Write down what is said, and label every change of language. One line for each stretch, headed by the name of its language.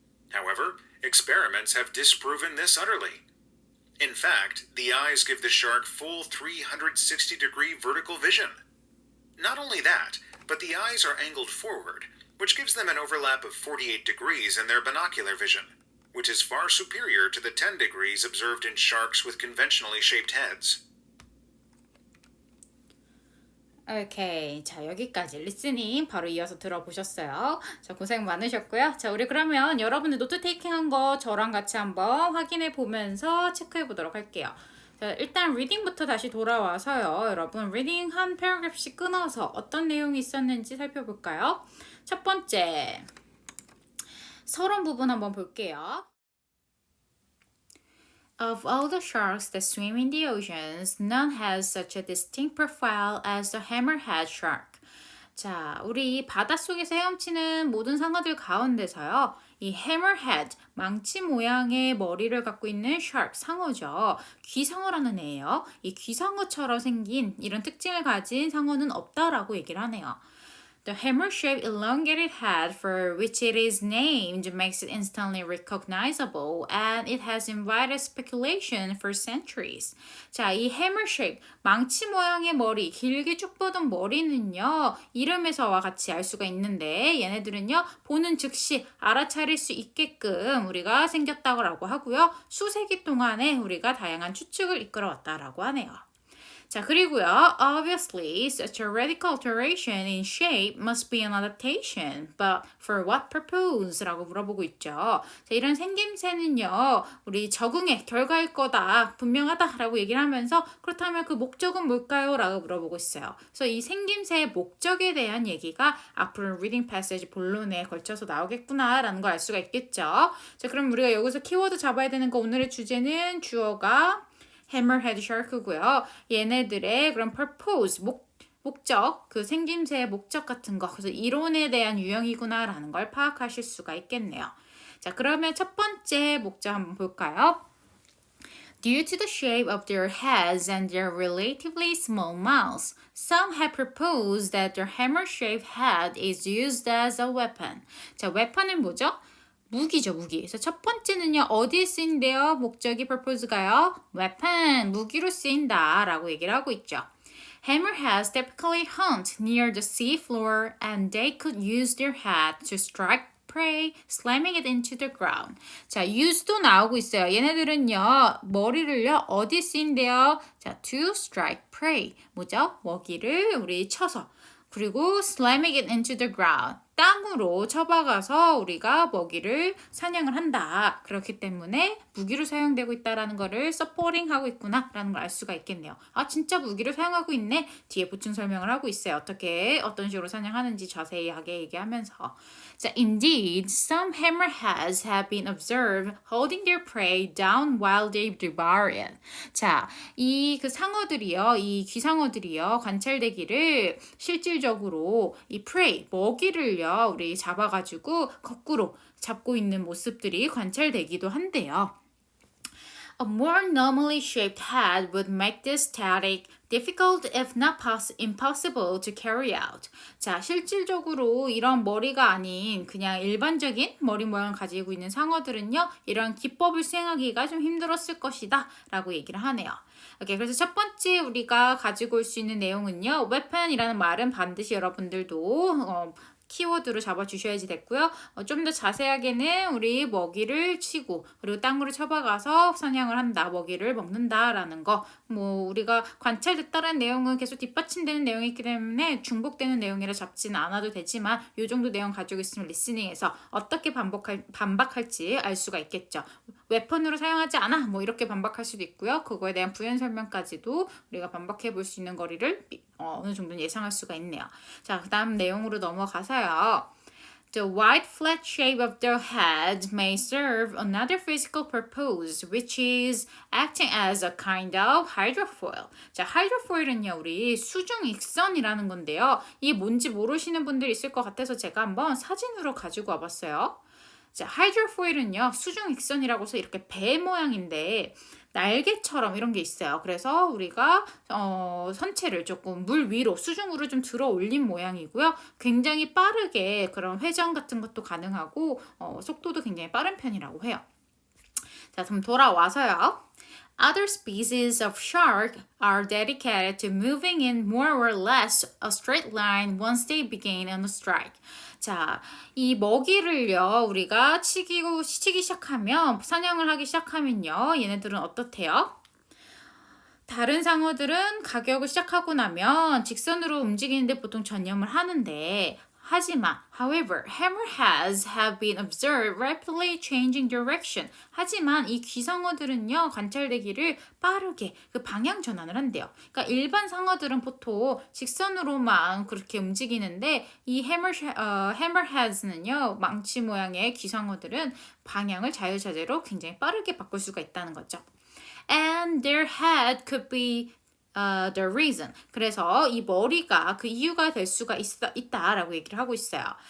English: However, experiments have disproven this utterly. In fact, the eyes give the shark full 360-degree vertical vision. Not only that, but the eyes are angled forward, which gives them an overlap of 48 degrees in their binocular vision, which is far superior to the 10 degrees observed in sharks with conventionally shaped heads.
Korean: 오케이. 자, 여기까지 리스닝 바로 이어서 들어보셨어요. 자, 고생 많으셨고요. 자, 우리 그러면 여러분들 노트 테이킹한 거 저랑 같이 한번 확인해 보면서 체크해 보도록 할게요. 자, 일단 리딩부터 다시 돌아와서요. 여러분, 리딩 한 패러그래프씩 끊어서 어떤 내용이 있었는지 살펴볼까요? 첫 번째, 서론 부분 한번 볼게요.
English: Of all the sharks that swim in the oceans, none has such a distinct profile as the hammerhead shark.
Korean: 자, 우리 바닷속에서 헤엄치는 모든 상어들 가운데서요. 이 hammerhead, 망치 모양의 머리를 갖고 있는 shark, 상어죠. 귀상어라는 애예요. 이 귀상어처럼 생긴 이런 특징을 가진 상어는 없다라고 얘기를 하네요.
English: The hammer-shaped elongated head for which it is named makes it instantly recognizable, and it has invited speculation for centuries.
Korean: 자, 이 hammer-shaped, 망치 모양의 머리, 길게 쭉 뻗은 머리는요, 이름에서와 같이 알 수가 있는데 얘네들은요, 보는 즉시 알아차릴 수 있게끔 우리가 생겼다고 하고요, 수세기 동안에 우리가 다양한 추측을 이끌어왔다라고 하네요. 자, 그리고요.
English: Obviously, such a radical alteration in shape must be an adaptation. But for what purpose?
Korean: 라고 물어보고 있죠. 자, 이런 생김새는요. 우리 적응의 결과일 거다. 분명하다. 라고 얘기를 하면서 그렇다면 그 목적은 뭘까요? 라고 물어보고 있어요. 그래서 이 생김새의 목적에 대한 얘기가 앞으로 reading passage 본론에 걸쳐서 나오겠구나. 라는 걸 알 수가 있겠죠. 자, 그럼 우리가 여기서 키워드 잡아야 되는 거 오늘의 주제는 주어가 hammerhead shark고요. 얘네들의 그런 purpose, 목적, 그 생김새의 목적 같은 거, 그래서 이론에 대한 유형이구나라는 걸 파악하실 수가 있겠네요. 자, 그러면 첫 번째 목적 한번 볼까요?
English: Due to the shape of their heads and their relatively small mouths, some have proposed that their hammer-shaped head is used as a weapon.
Korean: 자, weapon은 뭐죠? 무기죠, 무기. 그래서 첫 번째는요, 어디에 쓰인대요? 목적이 purpose가요? weapon, 무기로 쓰인다 라고 얘기를 하고 있죠.
English: Hammerheads typically hunt near the sea floor and they could use their head to strike prey, slamming it into the ground.
Korean: 자, use도 나오고 있어요. 얘네들은요, 머리를요, 어디 쓰인대요? 자,
English: to strike prey.
Korean: 뭐죠? 먹이를 우리 쳐서. 그리고
English: slamming it into the ground.
Korean: 땅으로 쳐박아서 우리가 먹이를 사냥을 한다. 그렇기 때문에 무기로 사용되고 있다라는 거를 supporting 하고 있구나라는 걸 알 수가 있겠네요. 아, 진짜 무기를 사용하고 있네. 뒤에 보충 설명을 하고 있어요. 어떤 식으로 사냥하는지 자세하게 얘기하면서.
English: 자, indeed, some hammerheads have been observed holding their prey down while they devour it.
Korean: 자, 이 그 상어들이요, 이 귀상어들이요, 관찰되기를 실질적으로 이 prey, 먹이를요, 우리 잡아가지고 거꾸로 잡고 있는 모습들이 관찰되기도 한대요. A more normally shaped head would make this tactic difficult if not impossible to carry out. 자, 실질적으로 이런 머리가 아닌 그냥 일반적인 머리 모양을 가지고 있는 상어들은요, 이런 기법을 수행하기가 좀 힘들었을 것이다 라고 얘기를 하네요. 오케이, 그래서 첫 번째 우리가 가지고 올 수 있는 내용은요, weapon이라는 말은 반드시 여러분들도 키워드로 잡아주셔야지 됐고요. 좀 더 자세하게는 우리 먹이를 치고 그리고 땅으로 쳐박아서 사냥을 한다. 먹이를 먹는다라는 거. 뭐 우리가 관찰됐다라는 내용은 계속 뒷받침되는 내용이기 때문에 중복되는 내용이라 잡지는 않아도 되지만 이 정도 내용 가지고 있으면 리스닝에서 어떻게 반박할지 알 수가 있겠죠. 웨펀으로 사용하지 않아. 뭐 이렇게 반박할 수도 있고요. 그거에 대한 부연 설명까지도 우리가 반박해 볼 수 있는 거리를 어느 정도는 예상할 수가 있네요. 자, 그 다음 내용으로 넘어가서요.
English: The wide flat shape of the head may serve another physical purpose, which is acting as a kind of hydrofoil.
Korean: 자, hydrofoil은요, 우리 수중익선이라는 건데요. 이게 뭔지 모르시는 분들 있을 것 같아서 제가 한번 사진으로 가지고 와봤어요. 자, 하이드로포일은요, 수중익선이라고 해서 이렇게 배 모양인데 날개처럼 이런 게 있어요. 그래서 우리가 선체를 조금 물 위로 수중으로 좀 들어 올린 모양이고요. 굉장히 빠르게 그런 회전 같은 것도 가능하고 속도도 굉장히 빠른 편이라고 해요. 자, 그럼 돌아와서요.
English: Other species of shark are dedicated to moving in more or less a straight line once they begin on a strike.
Korean: 자, 이 먹이를요, 우리가 치기 시작하면, 사냥을 하기 시작하면요, 얘네들은 어떻대요? 다른 상어들은 가격을 시작하고 나면 직선으로 움직이는데 보통 전념을 하는데, 하지만,
English: however, hammerheads have been observed rapidly changing direction.
Korean: 하지만 이 귀상어들은요, 관찰되기를 빠르게 그 방향 전환을 한대요. 그러니까 일반 상어들은 보통 직선으로만 그렇게 움직이는데 이 hammerheads는요, 망치 모양의 귀상어들은 방향을 자유자재로 굉장히 빠르게 바꿀 수가 있다는 거죠.
English: And their head could be the reason.
Korean: 그래서 이 머리가 그 이유가 될 수가 있다라고 얘기를 하고 있어요.